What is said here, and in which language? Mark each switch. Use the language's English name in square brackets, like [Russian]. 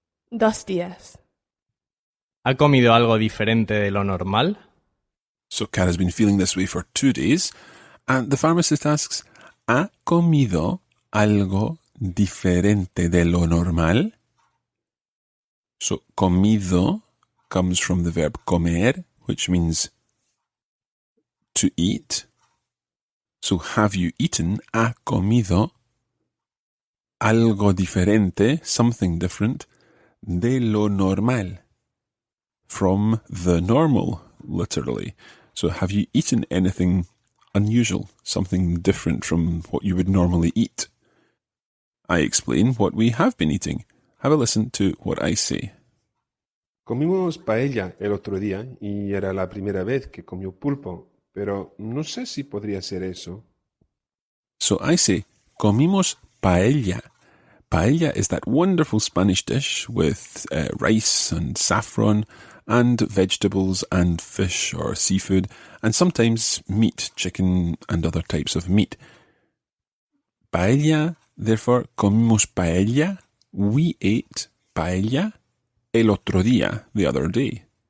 [Spanish] 2 días. ¿Ha comido algo diferente de lo normal? [English] So Cara's been feeling this way for 2 days, and the pharmacist asks, [Spanish] ¿ha comido algo diferente de lo normal? [English] So comido comes from the verb comer, which means to eat. So have you eaten, [Spanish] ha comido, algo diferente, [English] something different, [Spanish] de lo normal, [English] from the normal, literally. So have you eaten anything unusual, something different from what you would normally eat? I explain what we have been eating. Have a listen to what I say. [Spanish] Comimos paella el otro día y era la primera vez que comió pulpo, pero no sé si podría ser eso. [English] So I say, [Spanish] comimos paella. [English] Paella is that wonderful Spanish dish with rice and saffron and vegetables and fish or seafood and sometimes meat, chicken and other types of meat. Paella, therefore, [Spanish] comimos paella. [English] We ate paella [Spanish] el otro día, [English] the other day.